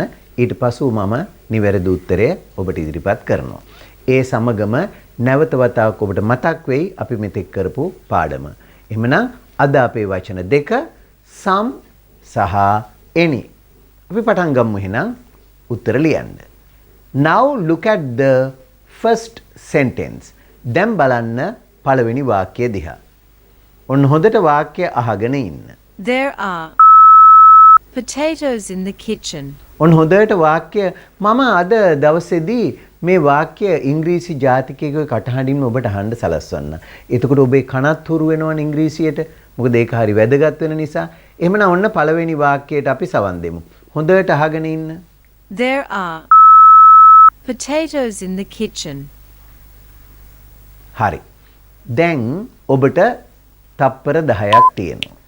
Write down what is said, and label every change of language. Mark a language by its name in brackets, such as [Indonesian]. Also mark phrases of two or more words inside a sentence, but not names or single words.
[Sinhala] ඊට පසු මම නිවැරදි උත්තරය ඔබට ඉදිරිපත් කරනවා. ඒ සමගම නැවත වතාවක් ඔබට මතක් වෙයි අපි මෙතෙක් කරපු පාඩම. එහෙමනම් අද අපේ වචන දෙක some සහ any. අපි පටන් ගමු එහෙනම් උත්තර ලියන්න. [English] Now look at the first sentence. [Sinhala] දැන් බලන්න පළවෙනි වාක්‍යය දිහා. ඔන්න හොඳට වාක්‍යය අහගෙන ඉන්න. [English] There are potatoes in the kitchen. [Sinhala] ඔන්න හොඳට වාක්‍ය මම අද දවසේදී මේ වාක්‍ය ඉංග්‍රීසි ජාතිකයෙකුගේ කටහඬින්ම ඔබට අහන්න සලස්වන්න. එතකොට ඔබේ කනත් හුරු වෙනවනේ ඉංග්‍රීසියට. මොකද ඒක හරි වැදගත් වෙන නිසා. එහෙමනම් ඔන්න පළවෙනි වාක්‍යයට අපි සවන් දෙමු. හොඳට අහගෙන ඉන්න. [English] There are potatoes in the kitchen. [Sinhala] හරි. දැන් ඔබට තප්පර 10ක් තියෙනවා.